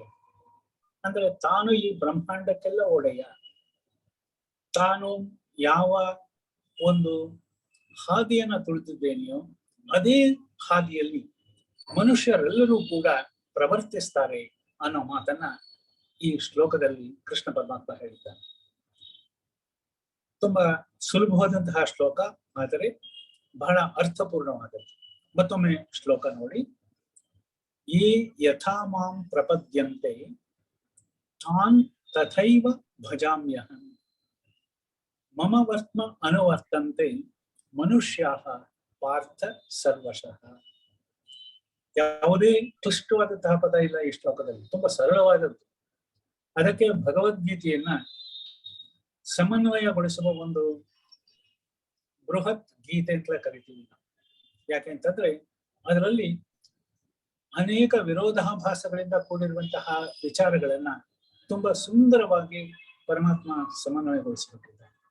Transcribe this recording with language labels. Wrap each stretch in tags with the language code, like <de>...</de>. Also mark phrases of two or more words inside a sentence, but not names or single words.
<kn>ಅಂದ್ರೆ ತಾನು ಈ ಬ್ರಹ್ಮಾಂಡಕ್ಕೆಲ್ಲ ಒಡೆಯ, ತಾನು ಯಾವ ಒಂದು ಹಾದಿಯನ್ನ ತುಳಿದಿದ್ದೇನೆಯೋ ಅದೇ ಹಾದಿಯಲ್ಲಿ ಮನುಷ್ಯರೆಲ್ಲರೂ ಕೂಡ ಪ್ರವರ್ತಿಸ್ತಾರೆ ಅನ್ನೋ ಮಾತನ್ನ ಈ ಶ್ಲೋಕದಲ್ಲಿ ಕೃಷ್ಣ ಪರಮಾತ್ಮ ಹೇಳಿದ್ದಾನೆ. ತುಂಬಾ ಸುಲಭವಾದಂತಹ ಶ್ಲೋಕ, ಆದರೆ ಬಹಳ ಅರ್ಥಪೂರ್ಣವಾದದ್ದು. ಮತ್ತೊಮ್ಮೆ ಶ್ಲೋಕ ನೋಡಿ.</kn> <sa>ಯೇ ಯಥಾ ಮಾಂ ಪ್ರಪದ್ಯಂತೆ ತಾನ್ ತಥೈವ ಭಜಾಮ್ಯಹಂ ಮಮ ವರ್ತ್ಮ ಅನುವರ್ತಂತೆ ಮನುಷ್ಯಾಃ ಪಾರ್ಥ ಸರ್ವಶಃ.</sa> <kn>ಯಾವುದೇ ಕ್ಲಿಷ್ಟವಾದಂತಹ ಪದ ಇಲ್ಲ ಈ ಶ್ಲೋಕದಲ್ಲಿ, ತುಂಬಾ ಸರಳವಾದದ್ದು. ಅದಕ್ಕೆ ಭಗವದ್ಗೀತೆಯನ್ನ ಸಮನ್ವಯಗೊಳಿಸುವ ಒಂದು ಬೃಹತ್ ಗೀತೆ ಅಂತ ಕರಿತೀವಿ ನಾವು. ಯಾಕೆಂತಂದ್ರೆ ಅದರಲ್ಲಿ ಅನೇಕ ವಿರೋಧಾಭಾಸಗಳಿಂದ ಕೂಡಿರುವಂತಹ ವಿಚಾರಗಳನ್ನ ತುಂಬಾ ಸುಂದರವಾಗಿ ಪರಮಾತ್ಮ ಸಮನ್ವಯಗೊಳಿಸಿಬಿಟ್ಟಿದ್ದಾರೆ.</kn>